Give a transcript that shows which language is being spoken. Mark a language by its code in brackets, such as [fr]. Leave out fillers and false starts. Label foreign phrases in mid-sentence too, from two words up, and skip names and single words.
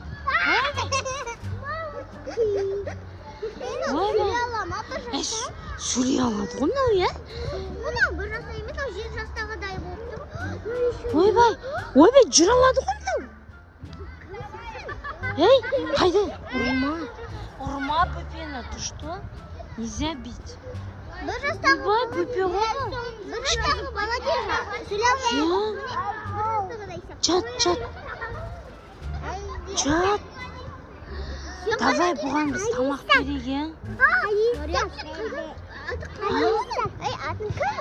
[kk] Сөйлей алады ғой мынау, я? Мынау 1 жаста емес, 7 жастағыдай болып тұр. Ойбай, жүр алады ғой мынау. Қайда? Ұрма бөпені, [ru] ты что? Нельзя бить. [kk] 1 жастағы Ойбай, бөпе ғой. 1 жастағы бала дейді. Сөйлей алмайды. Чат. Давай бұған біз тамақ берейік. Атын кім?